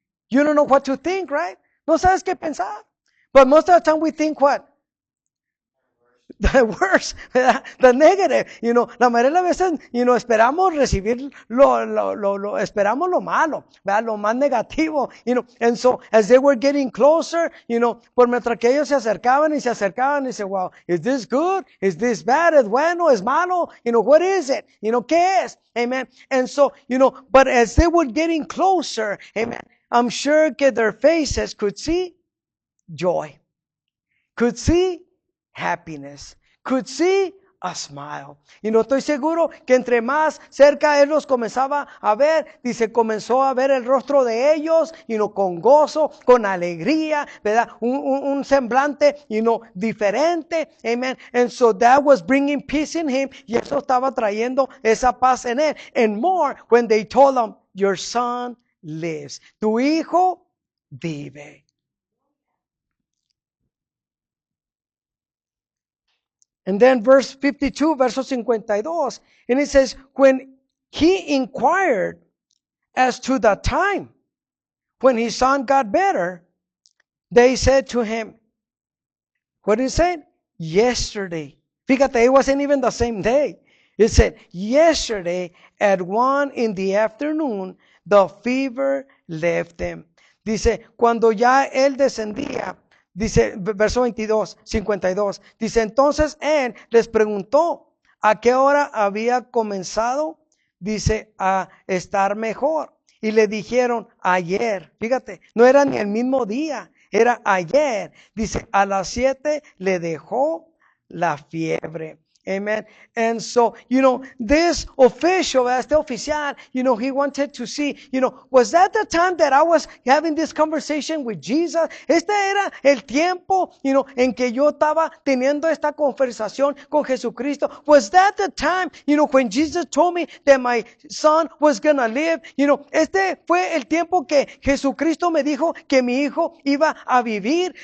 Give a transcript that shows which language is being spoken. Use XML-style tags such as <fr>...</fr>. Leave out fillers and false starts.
<en>You don't know what to think, right?</en> <es>No sabes qué pensar.</es> <en>But most of the time we think what? The worst,</en> <es>¿verdad?</es> <en>The negative, you know,</en> <es>la mayoría de las veces, you know, esperamos recibir esperamos lo malo, ¿verdad? Lo más negativo,</es> <en>you know, and so as they were getting closer, you know,</en> <es>por mientras que ellos se acercaban y dice,</es> <en>wow, is this good? Is this bad?</en> <es>¿Es bueno? ¿Es malo?</es> <en>You know, what is it? You know,</en> <es>¿qué es?</es> <en>Amen. And so, you know, but as they were getting closer, amen, I'm sure that their faces could see joy, could see happiness, could see a smile.</en> <es>Y no estoy seguro que entre más cerca él los comenzaba a ver, dice, comenzó a ver el rostro de ellos, y no, con gozo, con alegría, ¿verdad? Un semblante, you know, diferente. Amen.</es> <en>And so that was bringing peace in him,</en> <es>y eso estaba trayendo esa paz en él.</es> <en>And more when they told him, your son lives.</en> <es>Tu hijo vive.</es> <en>And then verse 52,</en> <es>verso 52,</es> <en>and it says, when he inquired as to the time when his son got better, they said to him, what did it say? Yesterday. Fíjate, it wasn't even the same day. It said, yesterday at 1 in the afternoon, the fever left him.</en> <es>Dice, cuando ya él descendía, dice, verso 22, 52, dice, entonces él les preguntó a qué hora había comenzado, dice, a estar mejor. Y le dijeron, ayer. Fíjate, no era ni el mismo día, era ayer. Dice, a las 7 le dejó la fiebre.</es> <en>Amen. And so, you know, this official,</en> <es>este oficial,</es> <en>you know, he wanted to see, you know, was that the time that I was having this conversation with Jesus?</en> <es>Este era el tiempo, you know, en que yo estaba teniendo esta conversación con Jesucristo.</es> <en>Was that the time, you know, when Jesus told me that my son was gonna live?</en> <es>You know, este fue el tiempo que Jesucristo me dijo que mi hijo iba a vivir.</es>